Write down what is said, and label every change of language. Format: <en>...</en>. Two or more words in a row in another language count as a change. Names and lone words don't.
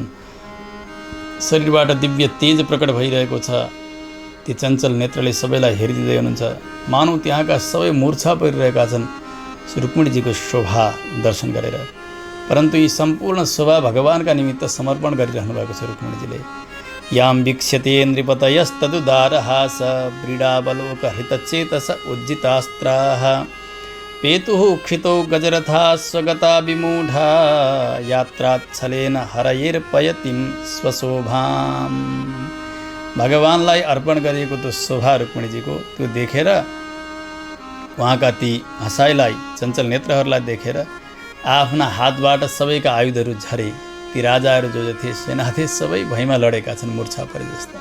<ne>शरीरबाट दिव्य तेज प्रकट भइरहेको छ। ती चञ्चल नेत्रले सबैलाई हेरिदिँदै हुनुहुन्छ, मानौ त्यहाँका सबै मूर्छा परिरहेका छन् रुक्मिणीजीको शोभा दर्शन गरेर। परन्तु यी सम्पूर्ण शोभा भगवानका निमित्त समर्पण गरिरहनु भएको छ रुक्मिणीजीले।</ne> <sa>यां वीक्ष्यते नृपतयस्तदुदारहास व्रीडावलोक हृतचेतस उज्जितास्त्राः पेतुः क्षितौ गजरथा स्वगता विमूढा यात्राच्छलेन हरयेर्पयतिं स्वशोभाम्।</sa> <ne>भगवानलाई अर्पण गरिएको त्यो शोभा रुक्मिणीजीको त्यो देखेर, उहाँका ती हँसाइलाई, चञ्चल नेत्रहरूलाई देखेर आफ्ना हातबाट सबैका आयुधहरू झरे। ती राजाहरू जो थिए, सेना थिए, सबै भैँमा लडेका छन् मूर्छा परे जस्ता।</ne>